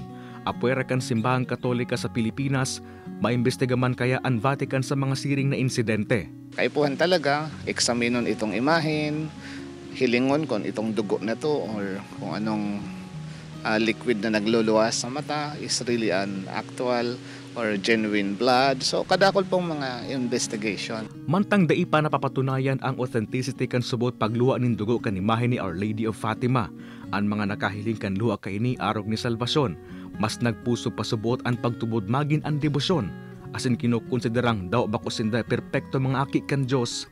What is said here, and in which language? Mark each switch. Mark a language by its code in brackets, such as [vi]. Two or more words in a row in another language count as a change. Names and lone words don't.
[bik] Apwera kan simbahang katolika sa Pilipinas, maimbestigaman kaya ang Vatican sa mga siring na insidente. Kaipuhan talaga, eksaminon itong imahen, hilingon kung itong dugo na to or kung anong liquid na nagluluwas sa mata [en] is really an actual or genuine blood. [bik] So kadakol pong mga investigation. Mantang dai pa napapatunayan ang authenticity kan subot pagluha nin dugo kan imahe ni Our Lady of Fatima. Ang mga nakahiling kan luha kaini arog ni Salvacion, mas nagpuso pa subot ang pagtubod magin ang debosyon. Asin kinukonsiderang daw bako sinda perpekto mga aki kan Diyos.